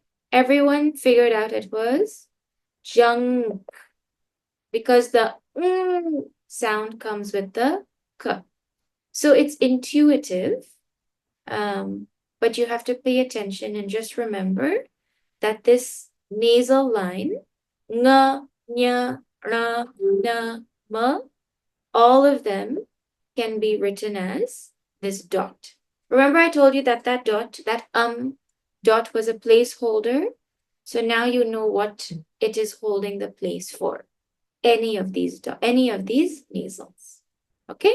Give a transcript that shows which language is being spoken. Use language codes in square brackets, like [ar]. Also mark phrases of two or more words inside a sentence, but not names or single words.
[en] Everyone figured out it was junk because the sound comes with the k. So it's intuitive, but you have to pay attention and just remember that this nasal line, nga, nya, ra, na, ma, all of them can be written as this dot. Remember I told you that that dot was a placeholder. So now you know what it is holding the place for. Any of these nasals. Okay?